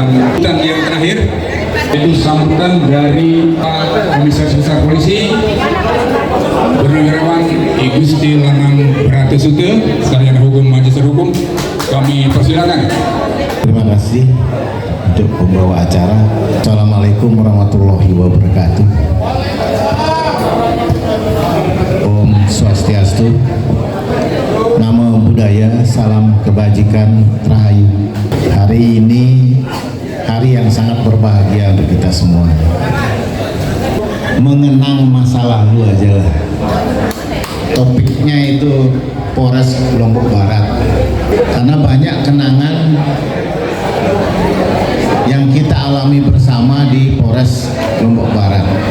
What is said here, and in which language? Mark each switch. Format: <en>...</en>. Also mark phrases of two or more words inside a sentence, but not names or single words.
<id>Yang terakhir yaitu sambutan dari Pak Komisaris Besar Polisi Purnawirawan I Gusti Lanang Pratesuta, Sarjana Hukum Magister Hukum. Kami persilakan. Terima kasih untuk pembawa acara.</id> <ar>Assalamualaikum warahmatullahi wabarakatuh.</ar> <sa>Om Swastiastu,</sa> <pi>Namo Buddhaya,</pi> <id>salam kebajikan, rahayu. Hari ini hari yang sangat berbahagia untuk kita semua. Mengenang masa lalu aja lah. Topiknya itu Polres Lombok Barat, karena banyak kenangan yang kita alami bersama di Polres Lombok Barat.</id>